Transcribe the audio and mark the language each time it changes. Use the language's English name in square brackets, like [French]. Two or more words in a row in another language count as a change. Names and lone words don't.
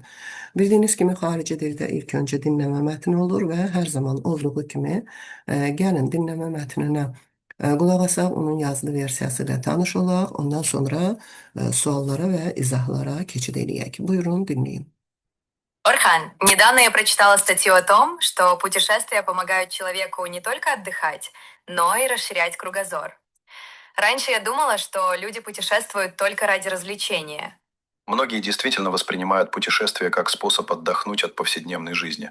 [Azerbaijani] Bildiyiniz kimi xarici dildə ilk öncə dinləmə mətni olur və hər zaman olduğu kimi gəlin dinləmə mətninə qulaq asaq, onun yazılı versiyası ilə tanış olaq, ondan sonra suallara və izahlara keçid eləyək. Buyurun, dinləyin. [Russian] Орхан, недавно я прочитала статью о том, что путешествия помогают человеку не только отдыхать, но и расширять кругозор. Раньше я думала, что люди путешествуют только ради развлечения. Многие действительно воспринимают путешествие как способ отдохнуть от повседневной жизни.